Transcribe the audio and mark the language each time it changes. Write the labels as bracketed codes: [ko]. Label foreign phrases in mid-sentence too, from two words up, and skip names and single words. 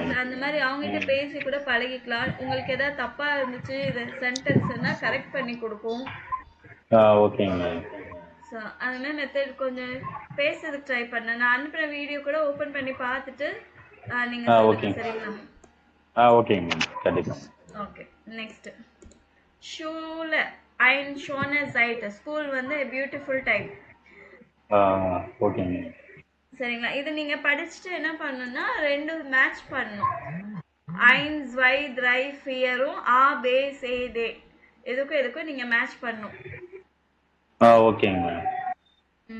[ta] அந்த மாதிரி அவங்ககிட்ட பேசி கூட பழகிக்கலாம். உங்களுக்கு ஏதாவது தப்பா இருந்துச்சு இது சென்டென்ஸ்னா கரெக்ட் பண்ணி கொடுக்கும். ஓகேங்க மேம். ஸோ அந்த மாதிரி மெத்தட் கொஞ்சம் பேசுறதுக்கு ட்ரை பண்ணேன். நான் அனுப்புற வீடியோ கூட ஓபன் பண்ணி பார்த்துட்டு நீங்க சொல்லுங்க, சரிங்களா. ஓகேங்க மேம், கண்டிப்பா. [en] Okay. Next [de] Schule ein schöne Zeit, [en] school வந்து a beautiful time. [ta] ஓகேங்க. சரிங்களா. இது நீங்க படிச்சுட்டு என்ன பண்ணணும்னா ரெண்டு மேட்ச் பண்ணணும். 1 2 3 4ம் ஆ பே சே தே, எதுக்கும் எதுக்கும் நீங்க மேட்ச் பண்ணணும். ஓகேங்க மேம்.